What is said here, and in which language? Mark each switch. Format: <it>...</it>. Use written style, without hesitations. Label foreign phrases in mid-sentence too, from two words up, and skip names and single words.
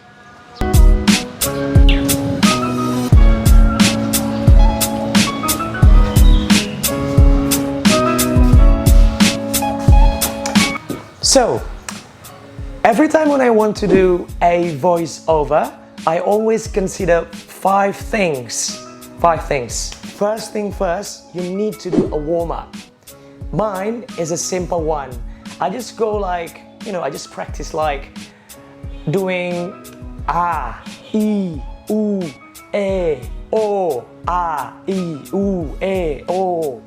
<en>So every time when I want to do a voiceover, I always consider five things. First thing first, you need to do a warm-up. Mine is a simple one. I just go like, I just practice like doing ah, e, u, e, o, ah, e, u, e, o.</en>